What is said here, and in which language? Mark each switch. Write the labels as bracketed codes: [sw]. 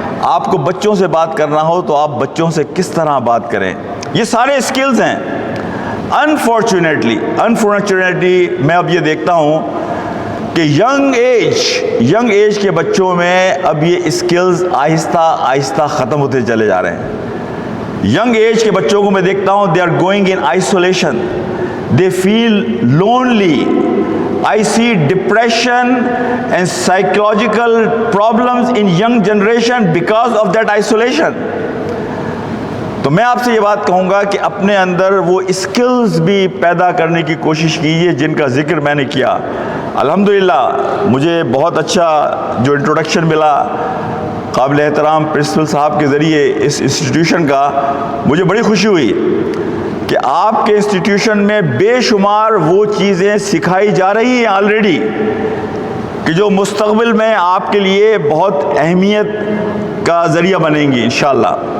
[ur] آپ کو بچوں سے بات کرنا ہو تو آپ بچوں سے کس طرح بات کریں. یہ سارے اسکلز ہیں. انفارچونیٹلی میں اب یہ دیکھتا ہوں کہ ینگ ایج کے بچوں میں اب یہ اسکلز آہستہ ختم ہوتے چلے جا رہے ہیں. ینگ ایج کے بچوں کو میں دیکھتا ہوں, [en] They are going in isolation, they feel lonely. I see depression and psychological problems in young generation because of that isolation. [ur] تو میں آپ سے یہ بات کہوں گا کہ اپنے اندر وہ اسکلز بھی پیدا کرنے کی کوشش کیجیے جن کا ذکر میں نے کیا. الحمدللہ مجھے بہت اچھا جو انٹروڈکشن ملا قابل احترام پرنسپل صاحب کے ذریعے اس انسٹیٹیوشن کا, مجھے بڑی خوشی ہوئی کہ آپ کے انسٹیٹیوشن میں بے شمار وہ چیزیں سکھائی جا رہی ہیں آلریڈی کہ جو مستقبل میں آپ کے لیے بہت اہمیت کا ذریعہ بنیں گی انشاءاللہ.